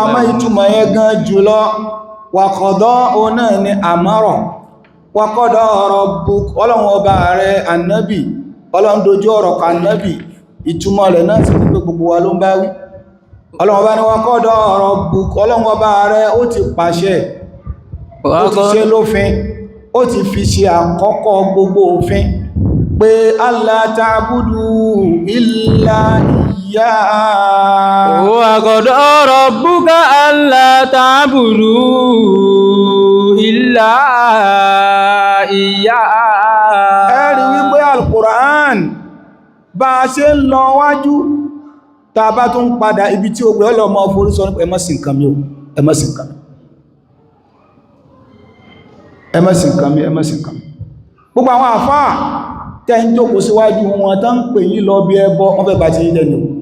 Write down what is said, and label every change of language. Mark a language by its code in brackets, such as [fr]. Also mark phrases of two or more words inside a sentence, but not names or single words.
[yo] mọ́ ìtumọ̀ yẹn gan jùlọ [ar] وقضى [yo] ọ̀nà ni àmọ́rọ̀ [ar] وقضى ربك [yo] Ọlọ́run ọba rẹ̀ annabi Ọlọ́run dojú ọ̀rọ̀ kan annabi ìtumọ̀ rẹ̀ náà sì pé gbogbo wa ló ń bá wí Ọlọ́run ọba ni [ar] وقضى ربك [yo] Ọlọ́run ọba rẹ̀ ó ti pàṣẹ ó ti ṣe lófin ó ti fi ṣe àkọ́kọ́ gbogbo òfin pé [ar] ألا تعبدوا إلا إياه وقضى ربك ألا تعبدوا إلا إياه [yo] ẹ̀rí wípé al-Qur'an bá a ṣe ń lọ wájú tá bá tún padà ibi tí ó gbé ọlọ́mọ forí sọ nípa ẹ má sìn nǹkan mi ẹ má sìn nǹkan mi ẹ má sìn nǹkan mi ẹ má sìn nǹkan mi gbogbo àwọn àfáà tẹ́ ń jókòó síwájú wọn tán ń pè yín lọ bí ẹbọ wọ́n fẹ́ bá ti yí jẹ́nu